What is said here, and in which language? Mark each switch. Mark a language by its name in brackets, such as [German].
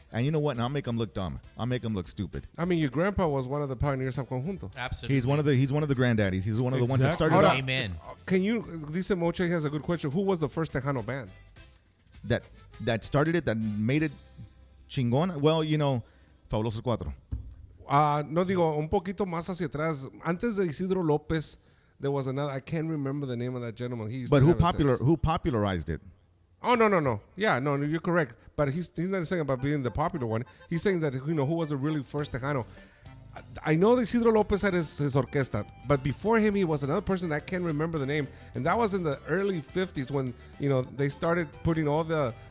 [English] And you know what? And I'll make them look dumb. I'll make them look stupid. I mean, your grandpa was one of the pioneers of conjunto. Absolutely. He's one of the granddaddies. He's one of the ones that started [Spanish] Ahora, [English] off. Amen. Can you? Dice Moche has a good question. Who was the first Tejano band? That started it, that made it chingón. Well, Fabulosos Cuatro. [Spanish] No, digo, un poquito más hacia atrás. Antes de Isidro López, [English] there was another. I can't remember the name of that gentleman. But who popularized it? Oh, no. Yeah, no, you're correct. But he's not saying about being the popular one. He's saying that, who was the really first Tejano. I know that Isidro Lopez had his orquesta, but before him, he was another person. I can't remember the name. And that was in the early 50s when, they started putting all the